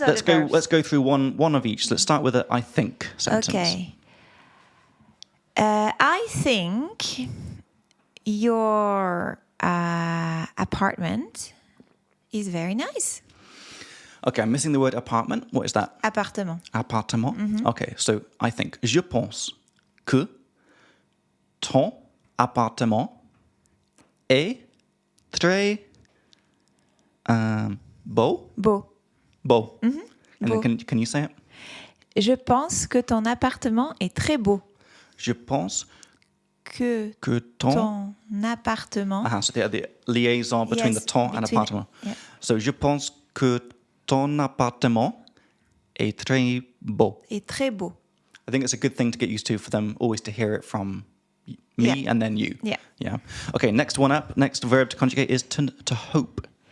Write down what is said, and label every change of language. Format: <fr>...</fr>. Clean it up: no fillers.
<en>Let's go through one of each. Let's start with a I think sentence. Okay. I think your apartment is very nice. Okay, I'm missing the word apartment. What is that?</en> <fr>Appartement.</fr> <en>Appartement. Okay, so I think.</en> <fr>Je pense que ton appartement est très beau. Beau.</fr> <en>Beau. And then can you say it?</en> <fr>Je pense que ton appartement est très beau. Je pense que ton appartement.</fr> <en>So the liaison between the ton and appartement. Yeah.</en> <fr>So je pense que ton appartement est très beau. Est très beau.</fr> <en>I think it's a good thing to get used to for them always to hear it from me and then you. Yeah. Okay, next one up. Next verb to conjugate is to hope.</en>